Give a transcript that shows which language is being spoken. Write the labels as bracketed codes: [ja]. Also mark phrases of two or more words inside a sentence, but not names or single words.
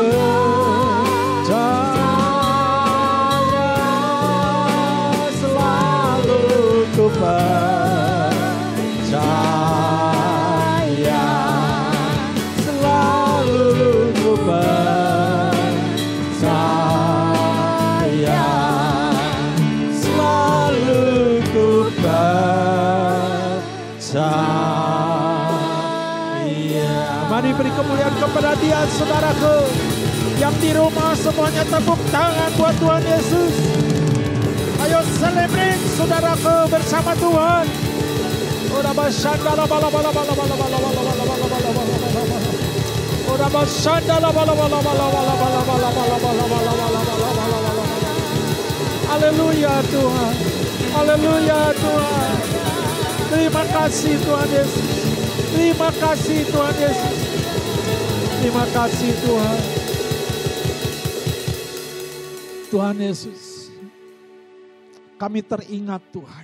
[id] percaya, selalu ku percaya, selalu ku percaya, selalu ku percaya. Mari beri kemuliaan kepada Dia, saudaraku. Yang di rumah semuanya tepuk tangan buat Tuhan Yesus. Ayo celebrate, saudaraku, bersama Tuhan. Ora bashandala bala bala bala bala bala bala bala bala bala bala. Ora bashandala bala bala bala bala bala bala bala bala bala bala bala. Haleluya Tuhan. Haleluya Tuhan. Terima kasih Tuhan Yesus. Terima kasih Tuhan Yesus. Terima kasih Tuhan. Tuhan Yesus, kami teringat Tuhan.